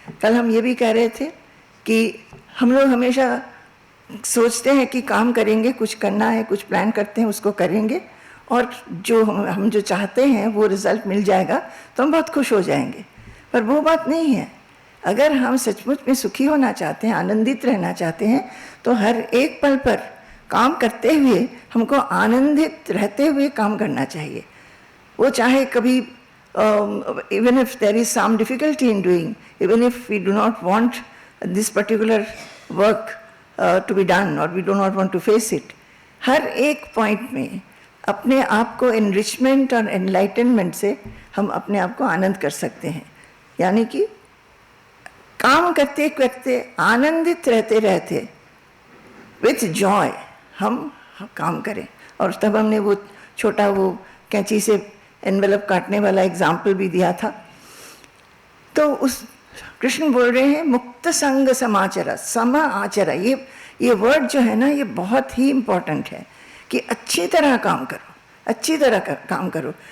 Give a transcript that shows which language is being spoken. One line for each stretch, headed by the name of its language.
Hindi: कल हम ये भी कह रहे थे कि हम लोग हमेशा सोचते हैं कि काम करेंगे, कुछ करना है, कुछ प्लान करते हैं, उसको करेंगे और जो हम जो चाहते हैं वो रिज़ल्ट मिल जाएगा तो हम बहुत खुश हो जाएंगे। पर वो बात नहीं है। अगर हम सचमुच में सुखी होना चाहते हैं, आनंदित रहना चाहते हैं, तो हर एक पल पर काम करते हुए हमको आनंदित रहते हुए काम करना चाहिए। वो चाहे कभी
English: even if there is some difficulty in doing, even if we do not want this particular work to be done or we do not want to face it,
Hindi: हर एक पॉइंट में अपने आप को enrichment और enlightenment से हम अपने आप को आनंद कर सकते हैं। यानी कि काम काम करते करते आनंदित रहते रहते
English: with joy
Hindi: हम काम करें। और तब हमने वो छोटा वो कैंची से एनवेलप काटने वाला एग्जाम्पल भी दिया था। तो उस कृष्ण बोल रहे हैं मुक्त संग समाचरा, समा आचरा, ये वर्ड जो है ना ये बहुत ही इम्पोर्टेंट है कि अच्छी तरह काम करो, अच्छी तरह काम करो।